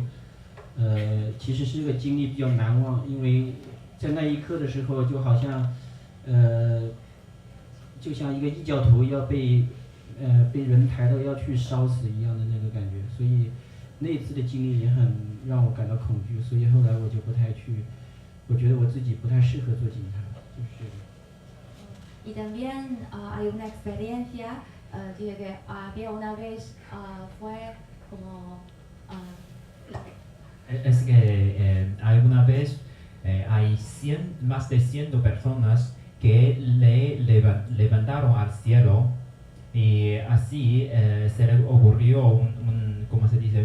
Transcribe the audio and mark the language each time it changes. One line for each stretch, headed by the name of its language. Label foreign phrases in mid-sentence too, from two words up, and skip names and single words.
Chinese: 其实是个经历比较难忘，因为在那一刻的时候，就好像就像一个异教徒要被人抬到要去烧死一样的那个感觉，所以那一次的经历也很让我感到恐惧，所以后来我就不太去，我觉得我自己不太适合做警察，就是。
Spanish: Y también hay una experiencia que había una vez fue como es que alguna vez hay más de 100 personas que le levantaron al cielo y así se le ocurrió ¿cómo se dice?